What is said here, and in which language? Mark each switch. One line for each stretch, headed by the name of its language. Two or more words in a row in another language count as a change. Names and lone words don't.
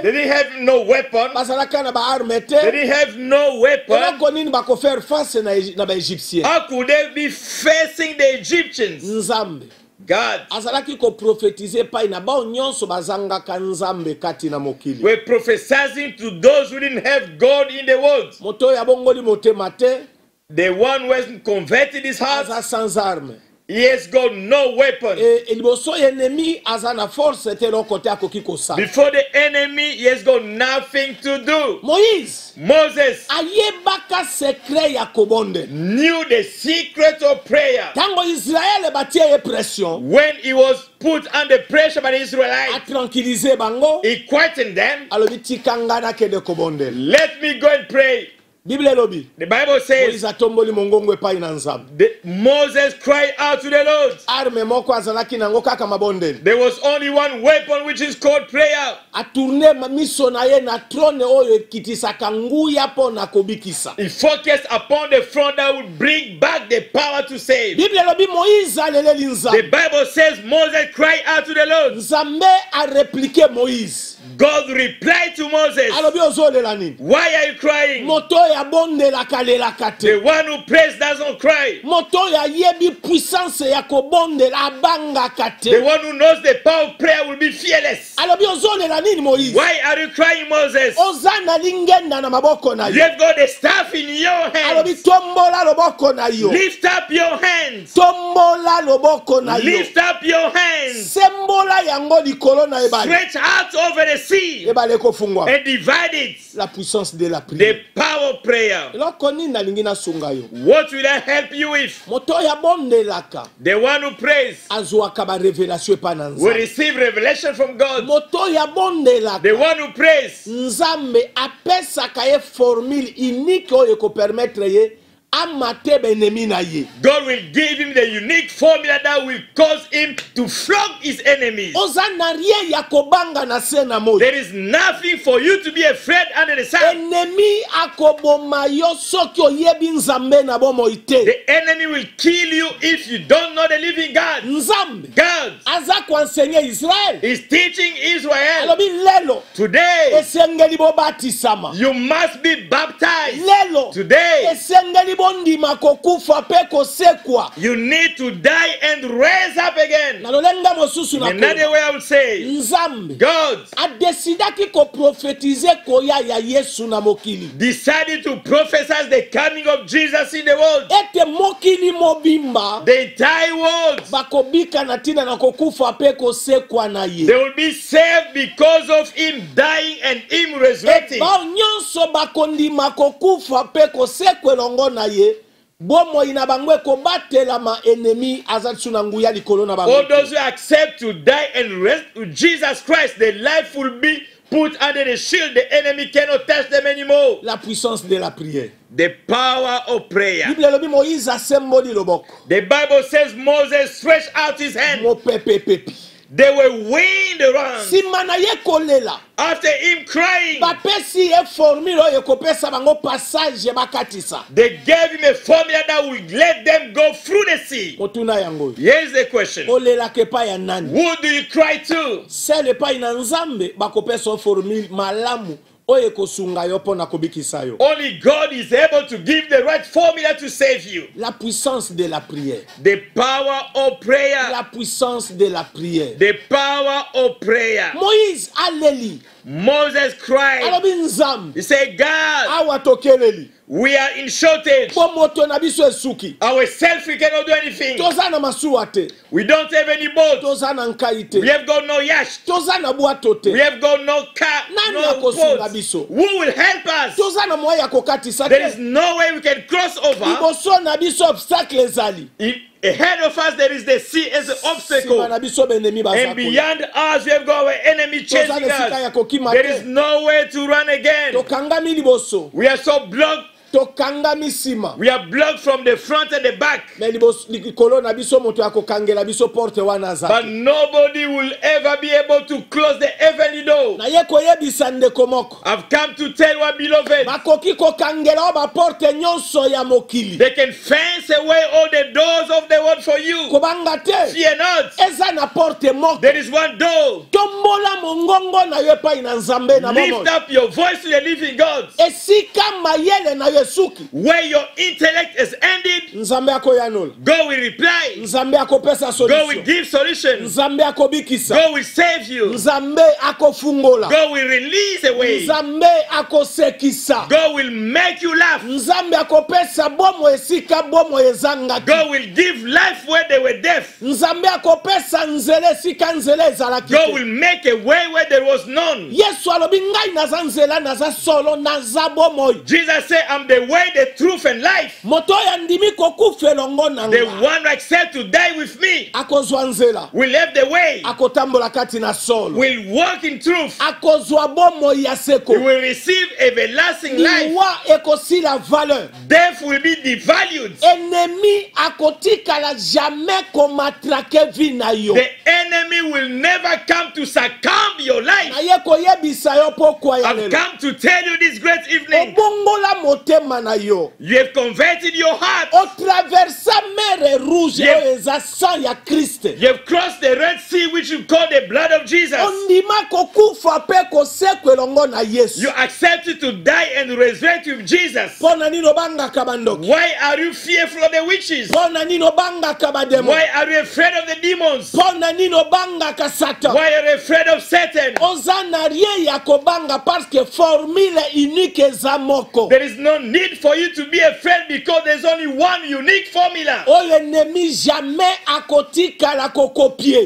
English: They didn't have no weapon.
Lingala: bazalaka na baarme
English: They
Lingala: te.
English: didn't have no weapon.
Lingala: eloko nini bakofaire face na baegyptien?
English: How could they be facing the Egyptians?
Lingala: Nzambe
English: God.
Lingala: azalaki koprofetize pai na bao nyonso bazangaka nzambe kati na mokili.
English: We're prophesying to those who didn't have God in the world.
Lingala: moto oyo abongoli motema te,
English: The one who hasn't converted his heart,
Lingala: aza
French: sans arme.
English: he has got no weapon.
Lingala: liboso ya ennemi aza na force te eloko te akoki kosala.
English: Before the enemy, he has got nothing to do.
Lingala: Moïse
English: Moses
Lingala: ayebaka sekret ya kobondela.
English: knew the secret of prayer.
Lingala: Tango Israele batie ye pression,
English: When he was put under pressure by the Israelites,
Lingala: atranquilize bango,
English: he quieted them.
Lingala: alobi tikanga nakende kobondela.
English: Let me go and pray.
Lingala: Bible elobi
English: The Bible says
Lingala: Moïse atomboli mongongo epai na Nzambe.
English: Moses cried out to the Lord.
Lingala: Arme moko azalaki nango kaka mabondela.
English: There was only one weapon, which is called prayer.
Lingala: Atourne miso na ye na trone oyo ekitisaka nguya po na kobikisa.
English: He focused upon the front that would bring back the power to save.
Lingala: Bible elobi Moïse aleleli
English: The
Lingala: Nzambe.
English: Bible says Moses cried out to the Lord.
Lingala: Nzambe
French: a répliqué
Lingala: Moïse.
English: God replied to Moses,
Lingala: Alobi ozolela nini?
English: why are you crying?
Lingala: Moto ya bondela kalelaka
English: The
Lingala: te.
English: one who prays doesn't cry.
Lingala: Moto ya yebi puissance ya kobondela abangaka
English: The
Lingala: te.
English: one who knows the power of prayer will be fearless.
Lingala: Alobi ozolela nini Moïse?
English: Why are you crying, Moses?
Lingala: Oza na lingenda na maboko na yo.
English: You've got the staff in your
Lingala: Alobi
English: hands.
Lingala: tombola loboko na yo.
English: Lift up your hands.
Lingala: Tombola loboko na yo.
English: Lift up your hands.
Lingala: Sembola yango likolo na ebale.
English: Stretch out over the sea
Lingala: Ebale kofungwa.
English: and divide it.
French: La puissance de la
English: The
French: prière.
English: power of prayer.
Lingala: Eloko nini nalingi nasunga yo?
English: What will I help you with?
Lingala: Moto ya bondelaka
English: The one who prays
Lingala: azwaka ba révélation epa na
English: will
Lingala: Nzambe.
English: receive revelation from God.
Lingala: Moto ya bondelaka
English: The one who prays
Lingala: Nzambe apesaka ye
French: formule unique
Lingala: oyo ekopermettre ye amate benemi na ye.
English: God will give him the unique formula that will cause him to flog his enemies.
Lingala: Oza na rien ya kobanga na se na moi.
English: There is nothing for you to be afraid under the sun.
Lingala: Ennemi akoboma yo soki oyebi Nzambe na bomoi te.
English: The enemy will kill you if you don't know the living God.
Lingala: Nzambe
English: God
Lingala: aza koenseigner Israel.
English: is teaching Israel.
Lingala: Alobi lelo
English: Today,
Lingala: esengeli bobatisama.
English: you must be baptized.
Lingala: Lelo
English: Today,
Lingala: esengeli bondima kokufa pe kosekwa.
English: you need to die and raise up again.
Lingala: Na lolenga mosusu na
English: Another
Lingala: koba.
English: way I would say,
Lingala: Nzambe
English: God
Lingala: adesidaki koprofetize koya ya Yesu na mokili.
English: decided to prophesy the coming of Jesus in the world.
Lingala: Ete mokili mobimba
English: The entire world,
Lingala: bakobika na tina na kokufa pe kosekwa na ye.
English: they will be saved because of him dying and him resurrecting.
Lingala: Bao nyonso bakondima kokufa pe kosekwa elongo na ye. Bomo ina bango kobatela ma enemi azatsu na nguya likolo na bango.
English: All those who accept to die and rest with Jesus Christ, their life will be put under the shield. The enemy cannot touch them anymore.
French: La puissance de la prière.
English: The power of prayer.
Lingala: Bible elobi Moïse asemboli loboko.
English: The Bible says Moses stretched out his hand.
Lingala: Mo pepe pepe.
English: They were weighing around.
Lingala: Sima na ye kolela.
English: After him crying,
Lingala: Bapesi ye formule oyo ekopesa bango passage bakatisa.
English: they gave him a formula that would let them go through the sea.
Lingala: Motuna yango.
English: Here's the question.
Lingala: Olela kepa ya nani?
English: Who do you cry to?
Lingala: Sele pa ina Nzambe bakopesa formule malamu oyo ekosunga yo pona kobikisa yo.
English: Only God is able to give the right formula to save you.
French: La puissance de la prière.
English: The power of prayer.
French: La puissance de la prière.
English: The power of prayer.
Lingala: Moïse aleli.
English: Moses cried.
Lingala: Alobi Nzambe.
English: He said, God,
Lingala: Awa tokeleli.
English: we are in shortage.
Lingala: Po moto na biso esuki.
English: Ourselves, we cannot do anything.
Lingala: Toza na masuwa te.
English: We don't have any boats.
Lingala: Toza na nkai te.
English: We have got no yacht.
Lingala: Toza na bwato te.
English: We have got no car,
Lingala: Nani
English: no
Lingala: akosunga
English: boats.
Lingala: biso?
English: Who will help us?
Lingala: Toza na moya ya kokatisa
English: There is
Lingala: te.
English: no way we can cross over.
Lingala: Liboso na biso obstacle ezali.
English: Ahead of us, there is the sea as an
Lingala: Sima
English: obstacle.
Lingala: na biso benemi
English: And
Lingala: baza koya.
English: beyond us, we have got our enemy
Lingala: Toza
English: chasing
Lingala: na sika ya
English: us.
Lingala: kokima
English: There is
Lingala: te.
English: no way to run again.
Lingala: Tokangami liboso.
English: We are so blocked
Lingala: tokangami nsima.
English: We are blocked from the front and the back.
Lingala: Mais likolo na biso moto akokangela biso porte wana
English: But
Lingala: azaki.
English: nobody will ever be able to close the heavenly door.
Lingala: Na ye koyebisa ndeko moko.
English: I've come to tell you, beloved,
Lingala: Bakoki kokangela o ba porte nyonso ya mokili.
English: they can fence away all the doors of the world for you.
Lingala: Kobanga te.
English: Fear not.
Lingala: Eza na porte moko.
English: There is one door.
Lingala: Tombola mongongo na yo epai na Nzambe na
English: Lift
Lingala: bomoi.
English: up your voice to the living God.
Lingala: Esika mayele na yo esuki.
English: Where your intellect is ended,
Lingala: Nzambe akoyanula.
English: God will reply.
Lingala: Nzambe akopesa
English: God
Lingala: solution.
English: will give solutions.
Lingala: Nzambe akobikisa.
English: God will save you.
Lingala: Nzambe akofungola.
English: God will release a way.
Lingala: Nzambe akosekisa.
English: God will make you laugh.
Lingala: Nzambe akopesa bomo esika bomo ezangaki.
English: God will give life where they were deaf.
Lingala: Nzambe akopesa nzela esika nzela ezalaki
English: God
Lingala: te.
English: will make a way where there was none.
Lingala: Yesu alobi ngai naza nzela naza solo naza bomoi.
English: Jesus said, I'm the way, the truth, and life.
Lingala: Moto oyo andimi kokufa elongo na
English: The
Lingala: nga
English: one who accepts to die with me
Lingala: akozwa nzela,
English: will have the way,
Lingala: akotambola kati na solo,
English: will walk in truth.
Lingala: akozwa bomoi ya
English: He
Lingala: seko,
English: will receive everlasting life.
Lingala: liwa ekosila valeur.
English: Death will be devalued.
Lingala: Ennemi akotikala jamais komatrake vi na yo.
English: The enemy will never come to succumb your life.
Lingala: Naye koyebisa yo pokwa ya
English: I've
Lingala: lelo.
English: come to tell you this great evening.
Lingala: Obongola motema na yo.
English: You have converted your heart.
Lingala: Otraversa
French: mer rouge
English: Yep.
Lingala: oyo eza sang ya Kriste.
English: You have crossed the Red Sea, which you call the blood of Jesus.
Lingala: Ondima kokufa pe kosekwe elongo na Yesu.
English: You accepted to die and resurrect with Jesus.
Lingala: Pona nini obangaka bandoki?
English: Why are you fearful of the witches?
Lingala: Pona nini obangaka bademo?
English: Why are you afraid of the demons?
Lingala: Pona nini obangaka Satan?
English: Why are you afraid of Satan?
Lingala: Oza na rien ya kobanga parce que
French: formule unique
Lingala: eza moko.
English: There is no need for you to be afraid because there's only one unique formula
Lingala: Oyo ennemi jamais akotikala kokopie.